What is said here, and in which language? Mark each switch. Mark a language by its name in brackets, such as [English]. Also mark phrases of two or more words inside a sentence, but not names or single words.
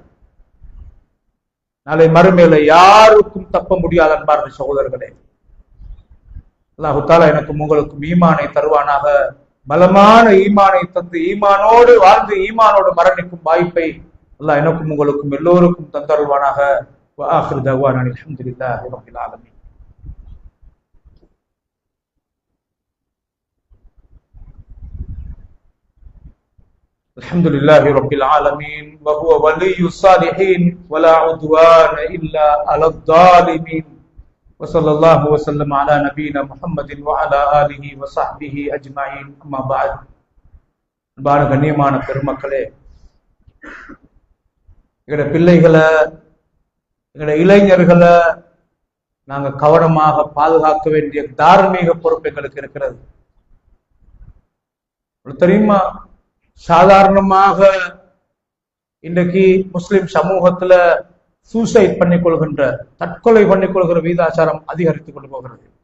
[Tamil] நாளை மறுமையில யாருக்கும் தப்ப முடியாத அன்பார்ந்த சகோதரர்களே, [Arabic] الله تعالى [Tamil] எனக்கும் உங்களுக்கும் ஈமானை தருவானாக. பலமான ஈமானை தந்து ஈமானோடு வாழ்ந்து ஈமானோடு மரணிக்கும் வாய்ப்பை அல்லாஹ் எனக்கும் உங்களுக்கும் எல்லோருக்கும் தந்தருள்வானாக. [Arabic] وآخر دعوانا الحمد لله رب العالمين. الحمد لله رب العالمين وهو ولي الصالحين ولا عدوان إلا على الظالمين وصلى الله وسلم على نبينا محمد وعلى آله وصحبه أجمعين أما بعد. [Tamil] அன்பான கண்ணியமான பெருமக்களே, எங்கட பிள்ளைகளை எங்கட இளைஞர்களை நாங்க கவனமாக பாதுகாக்க வேண்டிய தார்மீக பொறுப்பு எங்களுக்கு இருக்கிறது. தெரியுமா, சாதாரணமாக இன்றைக்கு முஸ்லிம் சமூகத்துல சூசைட் பண்ணிக்கொள்கின்ற தற்கொலை பண்ணிக்கொள்கிற வீதாச்சாரம் அதிகரித்துக் கொண்டு போகிறது.